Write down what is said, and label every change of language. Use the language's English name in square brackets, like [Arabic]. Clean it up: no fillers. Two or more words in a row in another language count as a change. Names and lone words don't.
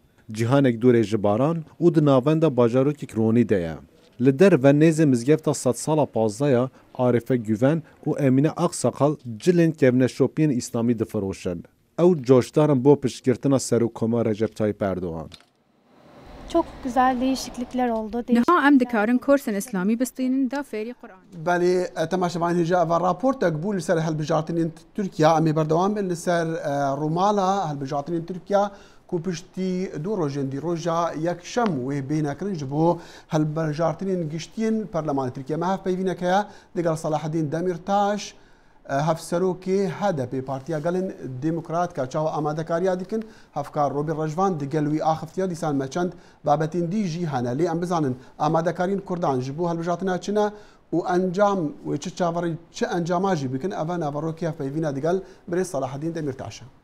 [Kurdish] Cîhanek dûrê ji baran û di navenda bajarokek Ronî de ye. Li derve nêzê mizgefta sed sala pazdeya Arife Güven û Emîne Aksakal cilên kevneşopiyên İslamî difiroşin. Ew coşdarin bo piştgirtina Serokoma Recep Tayyip Erdoğan. [Turkish] Çok güzel değişiklikler oldu. [Kurdish] Niha em dikarin kursên İslamî bistînin da fêrî Qur'an. Belê temaşevan hêja eva raportek bû li ser hilbijartinên Tirkiya em ê berdewam bin li ser Romala hilbijartinên Tirkiya ku piştî du rojên dîroja yekşem wê bênekirin ji bo hilbijartinên giştiyên Perlemanê Tirkiye me hev peyvînek heye digel Salaheddîn Demirtaş hevserokê HDP Partiya Gelên Demokrat ka çawa amadekariya dikin hevkar Robin Rejvan digel wî axiftiya dîsan me çend babetên dî jî hene lê em bizanin amadekariyên Kurdan ji bo hilbijartina çi ne û encam wê çi çaverî çi encama jî bikin ev naverokiya peyvîna digel Birêz Salaheddîn Demirtaş e.